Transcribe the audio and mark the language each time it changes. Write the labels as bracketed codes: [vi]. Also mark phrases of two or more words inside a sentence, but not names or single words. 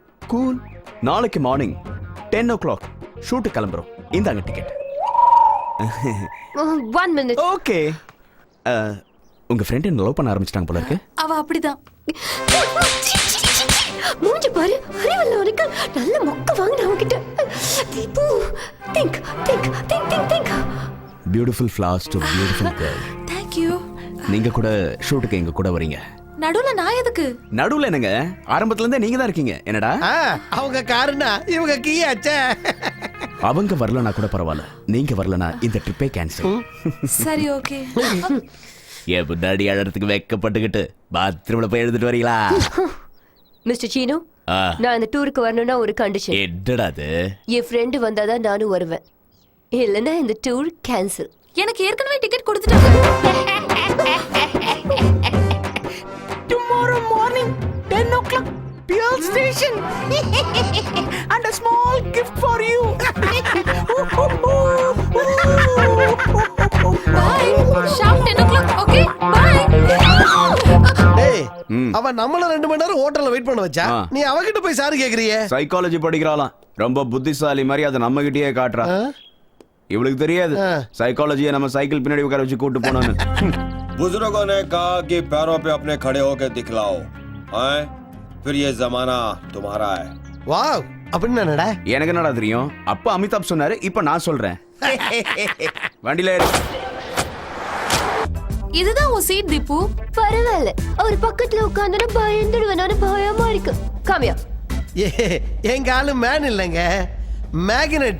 [ta] கூல். நாளைக்கு [en] morning 10 o'clock [ta] ஷூட்டு கிளம்புறோம். இந்தாங்க டிக்கெட். 1 minute. ஓகே. உங்க ஃப்ரெண்ட் என்ன லவ் பண்ண ஆரம்பிச்சிட்டாங்க போல இருக்கு. அவ அப்படிதான். மூஞ்சி பாரு, அறிவல்ல உனக்கு. நல்ல மொக்க வாங்கின அவகிட்ட. தீபு, think. [en] பியூட்டிஃபுல் flowers to beautiful girl. Thank you. [ta] நீங்க கூட ஷூட்டுக்கு எங்க கூட வரீங்க. நடுவுல நான் எதுக்கு? நடுவுல என்னங்க? ஆரம்பத்துல இருந்தே நீங்க தான் இருக்கீங்க. என்னடா? அவங்க காருனா இவங்க கீயாச்சே. அவங்க வரலனா கூட பரவாயில்ல. நீங்க வரலனா இந்த [en] trip cancel. [ta] சரி ஓகே. ஏன் முன்னாடி அழறதுக்கு வெக்கப்பட்டுக்கிட்டு பாத்ரூம்ல போய் எழுதிட்டு வரீங்களா? மிஸ்டர் சீனு, நான் இந்த டூருக்கு வரணும்னா ஒரு கண்டிஷன். என்னடா அது? என் ஃப்ரெண்டு வந்தாதான் நானும் வருவேன். இல்லைன்னா இந்த [en] tour cancel. [ta] எனக்கு ஏற்கனவே டிக்கெட் கொடுத்துட்டாங்க. [en] Tomorrow morning 10 o'clock Pearl Station and a small gift for you. Bye. Sharp 10 o'clock. Okay. Bye. [ta] டேய், அவ நம்மள 2 மணி நேரம் ஹோட்டல்ல வெயிட் பண்ண வச்சா. நீ அவகிட்ட போய் சாரி கேக்குறியே. சைக்காலஜி படிக்கறாளாம். ரொம்ப புத்திசாலி மாதிரி அத நம்ம கிட்டயே காட்றா. இவளுக்கு தெரியாது சைக்காலஜியை நம்ம சைக்கிள் பின்னாடி உட்கார வச்சு கூட்டு போனோம்னு. [hi] बुजुर्गों ने कहा कि पैरों पे अपने खड़े होकर दिखलाओ, हैं? फिर ये जमाना तुम्हारा है. [ta] வாவ், அப்படின்னா என்னடா? எனக்கு என்னடா தெரியும்? அப்பா அமிதாப் சொன்னாரு, இப்ப நான் சொல்றேன். வண்டில ஏறு. இதுதான் உன் சீட் தீபு. பரவாயில்ல, அவர் பக்கத்துல உட்கார்ந்தா பயந்துடுவேன்னு பயமா இருக்கு. காமியா, எங்க ஆளு மேன் இல்லங்க, மேக்னெட்.